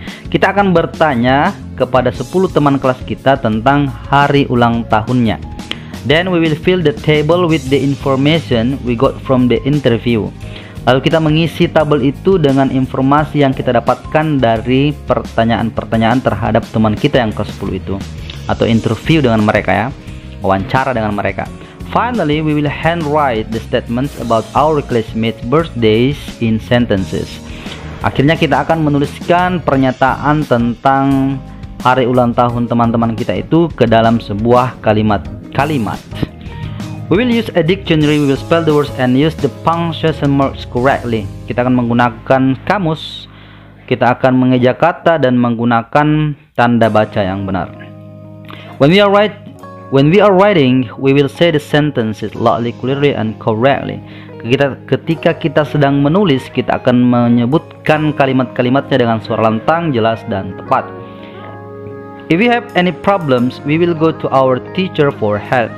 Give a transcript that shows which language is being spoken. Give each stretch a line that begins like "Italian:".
Indonesian: Kita akan bertanya kepada 10 teman kelas kita tentang hari ulang tahunnya.
English: Then we will fill the table with the information we got from the interview.
Indonesian: Lalu kita mengisi tabel itu dengan informasi yang kita dapatkan dari pertanyaan-pertanyaan terhadap teman kita yang kelas 10 itu, atau interview dengan mereka ya, wawancara dengan mereka.
English: Finally, we will handwrite the statements about our classmates' birthdays in sentences.
Indonesian: Akhirnya kita akan menuliskan pernyataan tentang hari ulang tahun teman-teman kita itu ke dalam sebuah kalimat.
English: We will use a dictionary, we will spell the words and use the punctuation marks correctly.
Indonesian: Kita akan menggunakan kamus, kita akan mengeja kata dan menggunakan tanda baca yang benar.
English: When we are writing, we will say the sentences loudly, clearly and correctly.
Indonesian: Ketika kita sedang menulis, kita akan menyebutkan kalimat-kalimatnya dengan suara lantang, jelas dan tepat.
English: If we have any problems, we will go to our teacher for help.